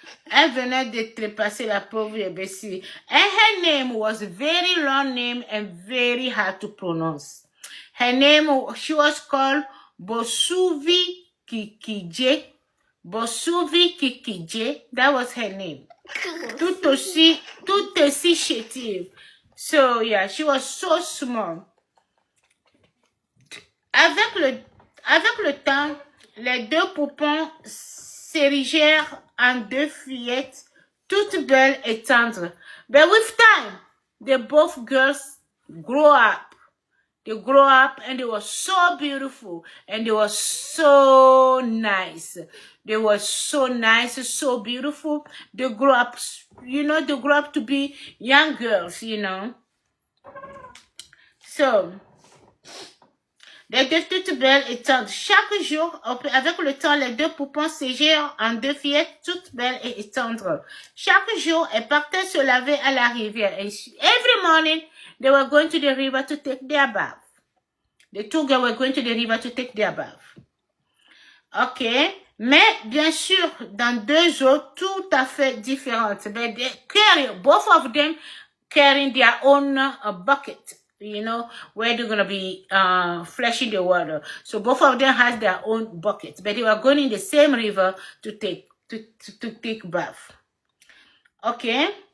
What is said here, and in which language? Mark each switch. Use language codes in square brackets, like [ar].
[fr] Elle venait de trépasser la pauvre Yebesi. [en] And her name was a very long name and very hard to pronounce. Her name, she was called Bosuvi Kikije. Bosuvi Kikije, that was her name. [fr] Tout aussi chétive. [en] So yeah, she was so small. [fr] Avec le temps, les deux poupons s'érigèrent en deux fillettes, toutes belles et tendres. [en] But with time, they both girls grow up. They grow up and they were so beautiful and they were so nice. They were so nice, so beautiful. They grew up, you know, they grew up to be young girls, you know. [fr] So, les deux toutes belles et tendres. Chaque jour, avec le temps, les deux poupons s'égèrent en deux fillettes toutes belles et tendres. Chaque jour, elles partaient se laver à la rivière. [en] And every morning, they were going to the river to take their bath. The two girls were going to the river to take their bath. Okay. [fr] Mais, bien sûr, dans deux eaux tout à fait différentes. [en] But they carry, both of them carrying their own bucket. You know, where they're going to be flashing the water. So both of them has their own buckets, but they were going in the same river to take bath. Okay.